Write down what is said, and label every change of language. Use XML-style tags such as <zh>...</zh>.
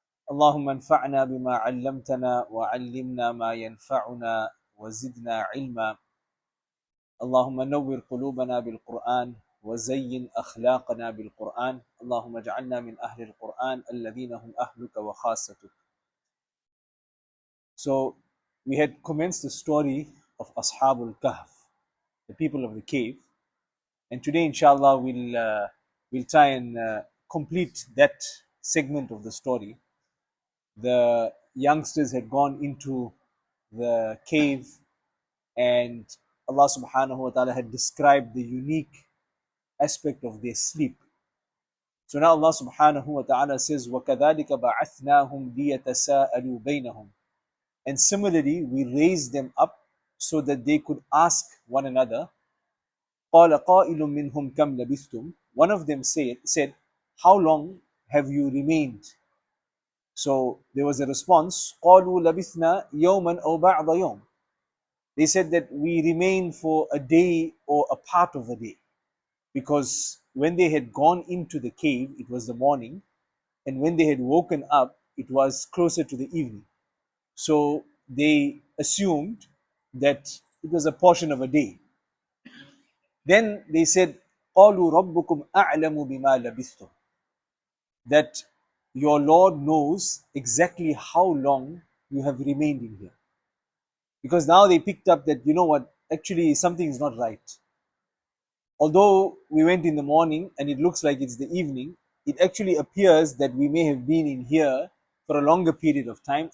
<ar>اللهم انفعنا بما علمتنا وعلمنا ما ينفعنا وزدنا علما. اللهم نور قلوبنا بالقرآن وزين أخلاقنا بالقرآن. اللهم اجعلنا من أهل القرآن الذين هم أهلك وخاصتك.</ar> <en>So we had commenced the story of Ashab Al-Kahf, the people of the cave, and today inshallah we'll try and complete that segment of the story. The youngsters had gone into the cave, and Allah subhanahu wa ta'ala had described the unique aspect of their sleep. So now Allah subhanahu wa ta'ala says,</en> <ar>وَكَذَلِكَ بَعَثْنَاهُمْ لِيَتَسَاءَلُوا بَيْنَهُمْ.</ar> <en>And similarly, we raised them up so that they could ask one another.</en> <ar>قَالَ قَائِلٌ مِّنْهُمْ كَمْ لَبِثْتُمْ.</ar> <en>One of them said, how long have you remained? So there was a response,</en> <ar>قَالُوا لَبِثْنَا يَوْمًا أَوْ بَعْضَ يَوْمٍ.</ar> <en>They said that we remained for a day or a part of a day. Because when they had gone into the cave, it was the morning, and when they had woken up, it was closer to the evening. So they assumed that it was a portion of a day. Then they said,</en> <ar>قَالُوا رَبُّكُمْ أَعْلَمُ بِمَا لَبِثْتُمْ.</ar> <en>That your Lord knows exactly how long you have remained in here. Because now they picked up that, you know what, actually something is not right. Although we went in the morning and it looks like it's the evening, it actually appears that we may have been in here for a longer period of time.</en>